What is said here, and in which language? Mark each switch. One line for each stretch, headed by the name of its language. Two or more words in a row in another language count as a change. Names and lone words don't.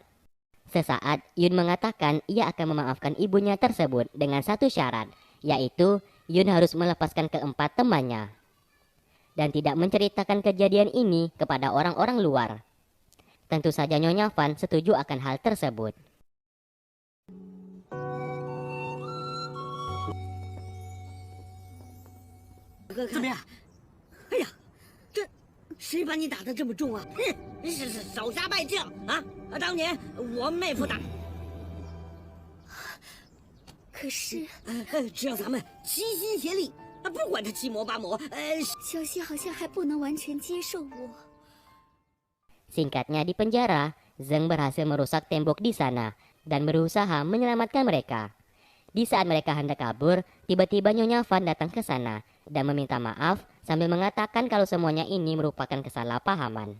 Indonesian: Sesaat Yun mengatakan ia akan memaafkan ibunya tersebut dengan satu syarat, yaitu Yun harus melepaskan keempat temannya dan tidak menceritakan kejadian ini kepada orang-orang luar. Tentu saja Nyonya Van setuju akan hal tersebut.
Chinese: 怎么样？哎呀，这谁把你打得这么重啊？哼，是手下败将啊！当年我妹夫打。可是只要咱们齐心协力，不管他七魔八魔，小希好像还不能完全接受我。
Indonesian: Singkatnya, di penjara, Zheng berhasil merusak tembok di sana dan berusaha menyelamatkan mereka. Di saat mereka hendak kabur, tiba-tiba Nyonya Van datang ke sana dan meminta maaf sambil mengatakan kalau semuanya ini merupakan kesalahpahaman.